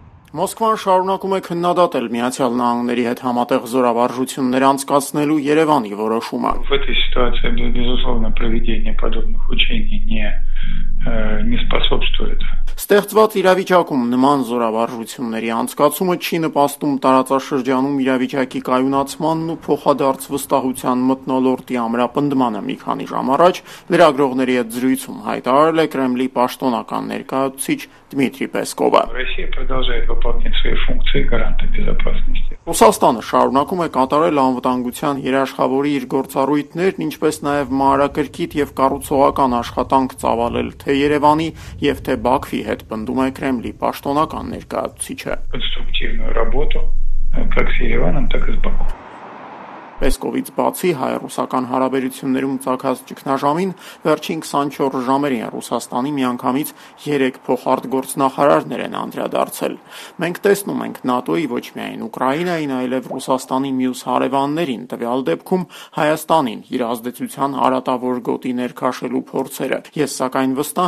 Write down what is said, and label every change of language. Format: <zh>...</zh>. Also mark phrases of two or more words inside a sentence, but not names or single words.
<hy>Մոսկվան շարունակում է քննադատել Միացյալ Նահանգների հետ համատեղ զորավարժություններ անցկացնելու Երևանի որոշումը։</hy> <ru>В этой ситуации, безусловно, проведение подобных учений не способствует.</ru> <hy>Ստեղծված իրավիճակում նման զորավարժությունների անցկացումը չի նպաստում տարածաշրջանում իրավիճակի կայունացմանն ու փոխադարձ վստահության մթնոլորտի ամրապնդմանը։ Մի քանի ժամ առաջ լրագրողների հետ զրույցում հայտարարել է Կրեմլի պաշտոնական ներկայացուցիչ Դմիտրի Պեսկովը։</hy> <ru>Россия продолжает выполнять свои функции гаранта безопасности.</ru> <hy>Ռուսաստանը շարունակում է կատարել անվտանգության երաշխավորի իր գործառույթներն, ինչպես նաև մանրակրկիտ եւ կառուցողական աշխատանք ծավալել թե Երևանի եւ թե Բաքվի հետ, պնդում է Կրեմլի պաշտոնական ներկայացուցիչը։</hy> <ru>Конструктивную работу как с Ереваном, так и с Баку.</ru> <hy>Պեսկովից բացի հայ-ռուսական հարաբերություններում ծագած ճգնաժամին վերջին 24 ժամերին Ռուսաստանի միանգամից 3 փոխարտգործնախարարներ են անդրադարձել։ Մենք տեսնում ենք ՆԱՏՕ-ի ոչ միայն Ուկրաինային, այլև Ռուսաստանի մյուս հարևաններին, տվյալ դեպքում Հայաստանին իր ազդեցության արատավոր գոտի ներքաշելու փորձերը։ Ես սակայն վստահ</hy>